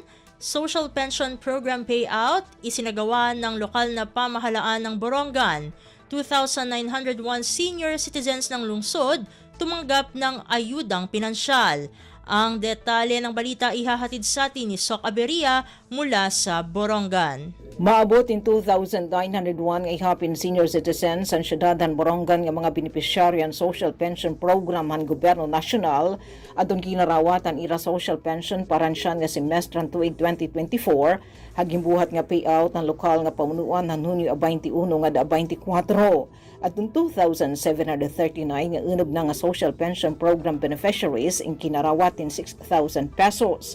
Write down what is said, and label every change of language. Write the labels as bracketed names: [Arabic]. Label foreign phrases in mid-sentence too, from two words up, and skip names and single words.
[Filipino] Social Pension Program Payout isinagawa ng lokal na pamahalaan ng Borongan. 2,901 [English] senior citizens [Filipino] ng lungsod tumanggap ng ayudang pinansyal. Ang detalye ng balita ihahatid sa atin ni Sok Aberia mula sa Borongan. [Waray] Maabot in 2,901 nga ihapin [English] senior citizens [Waray] ang syudadan Borongan nga mga beneficiaryan [English] social pension program [Waray] han gobyerno nasyonal adton kinarawatan ira [English] social pension [Waray] paransyan nga semestran tuig 2024 hagimbuhat nga payout ng lokal nga pamunuan han Hunyo 21 nga da 24 at 2,739 nga unob na nga [English] social pension program beneficiaries [Waray] ang kinarawatan 186,000 pesos.